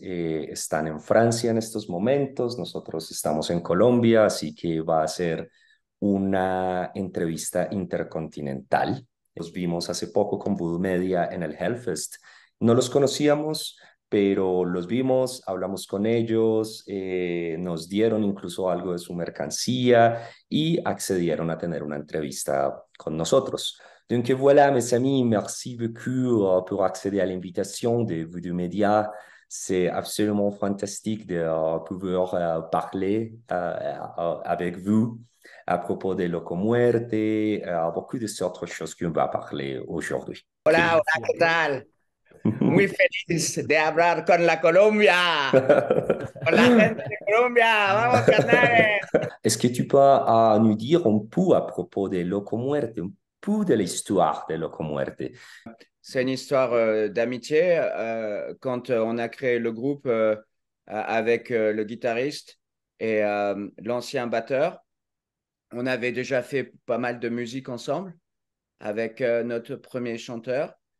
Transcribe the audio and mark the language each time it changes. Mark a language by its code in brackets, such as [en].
[es] Están en Francia en estos momentos. Nosotros estamos en Colombia, así que va a ser una entrevista intercontinental. Los vimos hace poco con Voodoo Media en el Hellfest. No los conocíamos, pero los vimos, hablamos con ellos, nos dieron incluso algo de su mercancía y accedieron a tener una entrevista con nosotros. [fr] Donc voilà, mes amis, merci beaucoup pour accéder à l'invitation de vous deux médias. C'est absolument fantastique de pouvoir parler avec vous à propos de Loco Muerte, beaucoup de autres choses qu'on va parler aujourd'hui. OK. [es] Hola, hola, ¿qué tal? Muy feliz de hablar con la Colombia, con la gente de Colombia. Vamos, carnales. [fr] Est-ce que tu peux nous dire un peu à propos de Loco Muerte, un peu de l'histoire de Loco Muerte? C'est une histoire d'amitié. Quand on a créé le groupe avec le guitariste et l'ancien batteur, on avait déjà fait pas mal de musique ensemble avec notre premier chanteur.